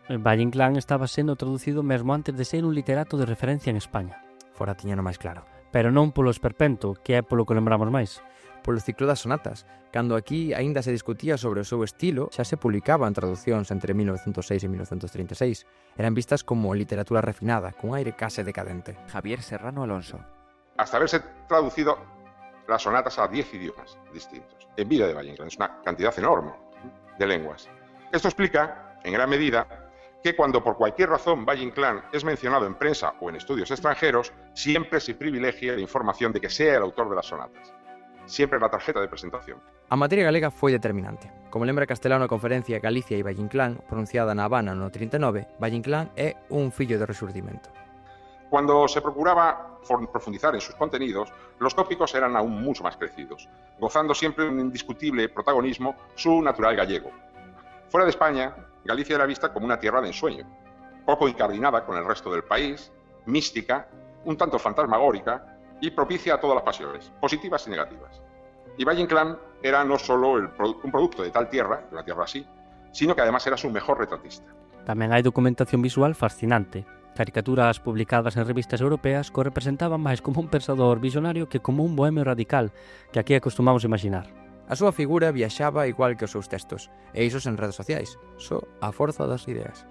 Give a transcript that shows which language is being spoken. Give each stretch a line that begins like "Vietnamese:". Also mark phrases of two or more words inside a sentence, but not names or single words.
Galician: Valle Inclán estaba sendo traducido mesmo antes de ser un literato de referencia en España. Fora tiñano máis claro. Pero non polo esperpento, que é polo que lembramos máis. Polo ciclo das sonatas, cando aquí aínda se discutía sobre o seu estilo, xa se publicaban traducións entre 1906 e 1936. Eran vistas como literatura refinada, cun aire case decadente. Javier Serrano Alonso.
Spanish: Hasta haberse traducido las sonatas a 10 idiomas distintos, en vida de Valle Inclán. Es una cantidad enorme de lenguas. Esto explica, en gran medida, que cuando por cualquier razón Valle Inclán es mencionado en prensa o en estudios extranjeros, siempre se privilegia la información de que sea el autor de las sonatas. Siempre la tarjeta de presentación.
Galician: A materia galega foi determinante. Como lembra Castelao na conferencia Galicia e Valle Inclán, pronunciada na Habana no 39, Valle Inclán é un fillo de rexurdimento.
Spanish: Cuando se procuraba profundizar en sus contenidos, los tópicos eran aún mucho más crecidos, gozando siempre de un indiscutible protagonismo su natural gallego. Fuera de España, Galicia era vista como una tierra de ensueño, poco incardinada con el resto del país, mística, un tanto fantasmagórica y propicia a todas las pasiones, positivas y negativas. Y Valle Inclán era no solo un producto de tal tierra, de una tierra así, sino que además era su mejor retratista.
Galician: Tamén hai documentación visual fascinante, caricaturas publicadas en revistas europeas que o representaban máis como un pensador visionario que como un bohemio radical que aquí acostumamos imaginar. A súa figura viaxaba igual que os seus textos, e isos en redes sociais, só a forza das ideas.